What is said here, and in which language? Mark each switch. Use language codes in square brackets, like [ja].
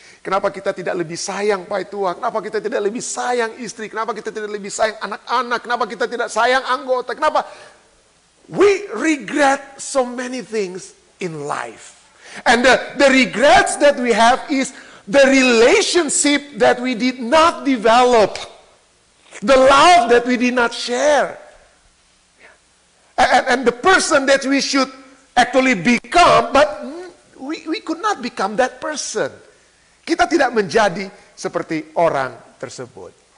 [id] Kenapa kita tidak lebih sayang pai tua? Kenapa kita tidak lebih sayang istri? Kenapa kita tidak lebih sayang anak-anak? Kenapa kita tidak sayang anggota? Kenapa? [en] We regret so many things in life. And the regrets that we have is the relationship that we did not develop. The love that we did not share. And the person that we should actually become, but we could not become that person. [id] Kita tidak menjadi seperti orang tersebut.